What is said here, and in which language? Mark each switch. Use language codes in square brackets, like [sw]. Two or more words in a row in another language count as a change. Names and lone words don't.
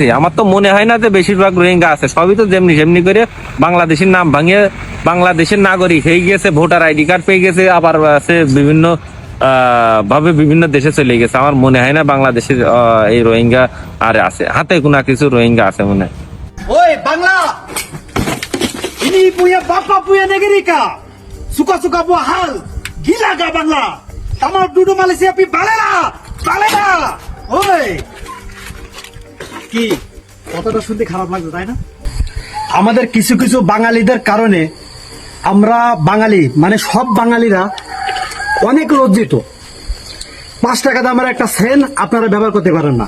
[bn] আমার তো মনে হয় না যে বেশিরভাগ রোহিঙ্গা আছে। সবই তো যেমনি করে বাংলাদেশের নাম ভাঙিয়ে বাংলাদেশের নাগরিক হয়ে গেছে, ভোটার আইডি কার্ড পেয়ে গেছে, আবার আছে বিভিন্ন ভাবে বিভিন্ন দেশে চলে গেছে। আমার মনে হয় না বাংলাদেশের এই রোহিঙ্গা আর আছে, হাতে গোনা কিছু রোহিঙ্গা আছে মনে হয়। [ms] Oi, Bangla! Ini punya bapak punya negeri kah? Suka-suka buat hal. Gila gak Bangla? Kamu duduk Malaysia pi balela. Balela. Oi. [bn] কি কথাটা শুনতে খারাপ লাগছে তাই না? আমাদের কিছু কিছু বাঙালিদের কারণে আমরা বাঙালি মানে সব বাঙালিরা অনেক লজ্জিত। 5 টাকা দামের একটা সেন আপনারা ব্যবহার করতে পারেন না।